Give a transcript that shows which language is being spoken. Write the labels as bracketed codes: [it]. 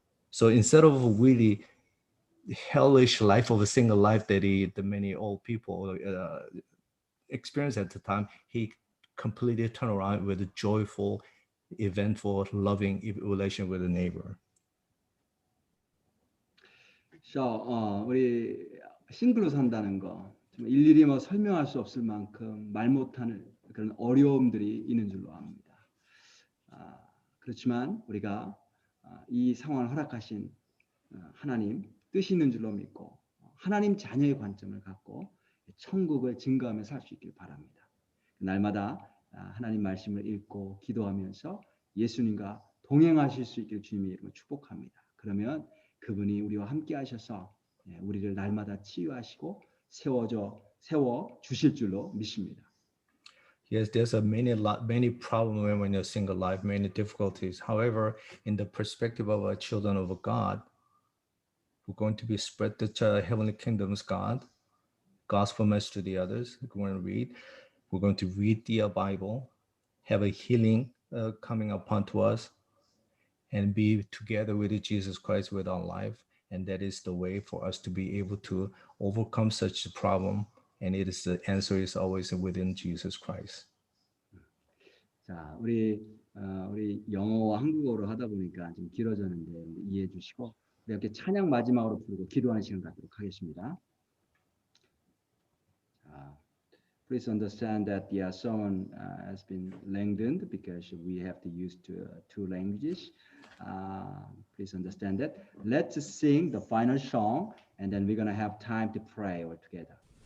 [en] So instead of a really hellish life of a single life that the many old people experienced at the time, he completely turned around with a joyful, eventful, loving relation with the neighbor. [ko] 우리 싱글로 산다는 거 일일이 뭐 설명할 수 없을 만큼 말 못하는 그런 어려움들이 있는 줄로 압니다. 그렇지만 우리가 이 상황을 허락하신 하나님 뜻이 있는 줄로 믿고 하나님 자녀의 관점을 갖고 천국을 증거하며 살 수 있길 바랍니다. 날마다 하나님 말씀을 읽고 기도하면서 예수님과 동행하실 수 있길 주님의 이름으로 축복합니다. 그러면 그분이 우리와 함께 하셔서 우리를 날마다 치유하시고 세워 주실 줄로 믿습니다. Yes, there's many problems when you're single life, many difficulties. However, in the perspective of our children of God, we're going to be spread the heavenly kingdom's gospel message to the others. We're going to read the Bible, have a healing coming upon to us, and be together with Jesus Christ with our life. And that is the way for us to be able to overcome such a problem. And the answer is always within Jesus Christ. 자, 우리 영어와 한국어로 하다 보니까 좀 길어졌는데 이해해 주시고 이렇게 찬양 마지막으로 부르고 기도하는 시간 갖도록 하겠습니다. 자, [en] please understand that the sermon has been lengthened because we have to use two languages. Please understand that. Let's sing the final song, and then we're going to have time to pray all together.